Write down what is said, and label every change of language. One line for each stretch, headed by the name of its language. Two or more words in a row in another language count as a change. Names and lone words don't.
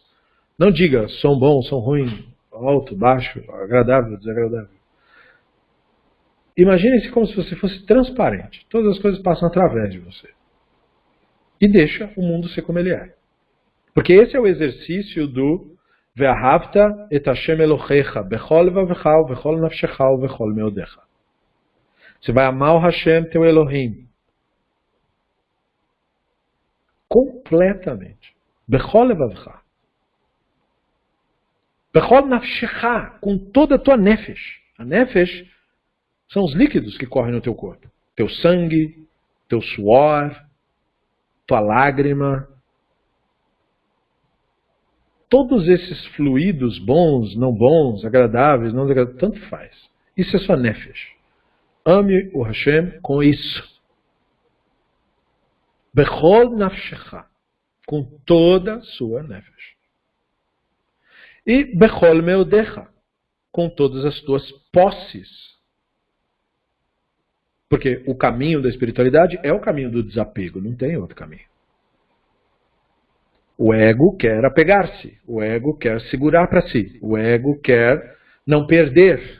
Portuguese: Não diga som bom, som ruim, alto, baixo, agradável, desagradável. Imagine-se como se você fosse transparente. Todas as coisas passam através de você. E deixa o mundo ser como ele é. Porque esse é o exercício do
Hebrew: ואהבת את השם אלהיך בכל לבבך ובכל נפשך ובכל מאדך.
Portuguese: Você vai amar o Hashem, teu Elohim, completamente.
Hebrew: בכל לבבך. בכל נפשך,
Portuguese: com toda a tua nefesh. A nefesh são os líquidos que correm no teu corpo. Teu sangue, teu suor, tua lágrima. Todos esses fluidos bons, não bons, agradáveis, não desagradáveis, tanto faz. Isso é sua nefesh. Ame o Hashem com isso.
Hebrew: בכל נפשך,
Portuguese: com toda a sua nefesh.
Hebrew: E בכל מאדך,
Portuguese: com todas as tuas posses. Porque o caminho da espiritualidade é o caminho do desapego, não tem outro caminho. O ego quer apegar-se, o ego quer segurar para si, o ego quer não perder.